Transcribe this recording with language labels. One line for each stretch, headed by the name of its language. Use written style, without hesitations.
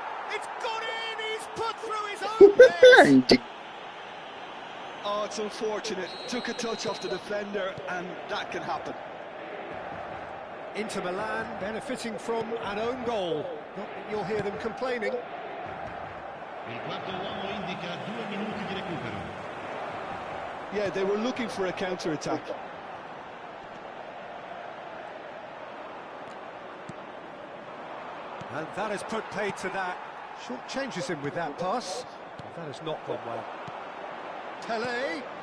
English: It's gone in, he's put through his own net. Oh, it's unfortunate. Took a touch off the defender, and that can happen. Inter Milan benefiting from an own goal. Not that you'll hear them complaining.
Italian: Il quarto uomo indica 2 minuti di recupero.
English: Yeah, they were looking for a counter-attack. And that has put paid to that. Short changes him with that pass. That has not gone well. Pele.